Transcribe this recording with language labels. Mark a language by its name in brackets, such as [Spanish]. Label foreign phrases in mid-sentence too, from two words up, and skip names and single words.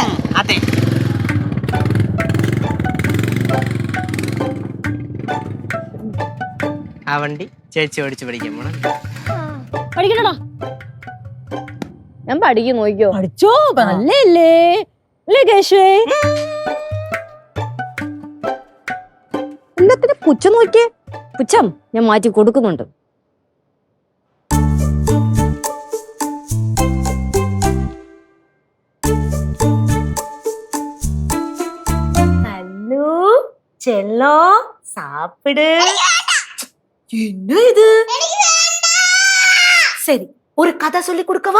[Malayalam] അതെ. ആ വണ്ടി ചേച്ചി ഓടിച്ച് പഠിക്കാൻ പോണം. പഠിക്കണോടാ? ഞാൻ പഠിക്കും, നോക്കിയോ. പഠിച്ചോ, നല്ലേ കേശുവേ. എല്ലാത്തിനും പുച്ഛം നോക്കിയേ. പുച്ഛം ഞാൻ മാറ്റി കൊടുക്കുന്നുണ്ട്. [Tamil] செல்லம் சாப்பிடு. என்ன இது? சரி, ஒரு கதை சொல்லி கொடுக்கவா?